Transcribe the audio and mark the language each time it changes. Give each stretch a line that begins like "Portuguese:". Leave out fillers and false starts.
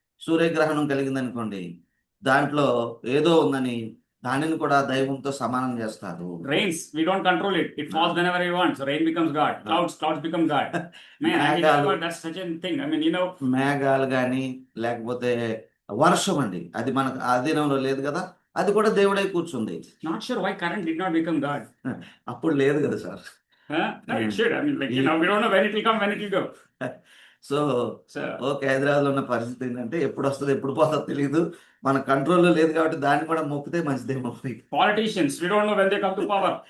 Telugu: సూర్యగ్రహణం కలిగిందనుకోండి, దాంట్లో ఏదో ఉందని దానిని కూడా దైవంతో సమానం చేస్తారు.
English: Rains, we don't control it. It falls whenever we want. So rain becomes God. Clouds become God. Man, that's such a thing. I mean,
Telugu: మేఘాలు గాని లేకపోతే వర్షం అండి, అది మనకు అధీనంలో లేదు కదా, అది కూడా దేవుడై కూర్చుంది.
English: not sure why current did not become God.
Telugu: అప్పుడు లేదు కదా sir.
English: No, it should. I mean, like, we don't know when it will come, when it will go. So So,
Telugu: okay, Hyderabad లో ఉన్న పరిస్థితి ఏంటంటే ఎప్పుడు వస్తుంది ఎప్పుడు పోతుందో తెలియదు, మన కంట్రోల్లో లేదు కాబట్టి దాన్ని కూడా మొక్కితే మంచిదేమో.
English: politicians, we don't know when they come to power.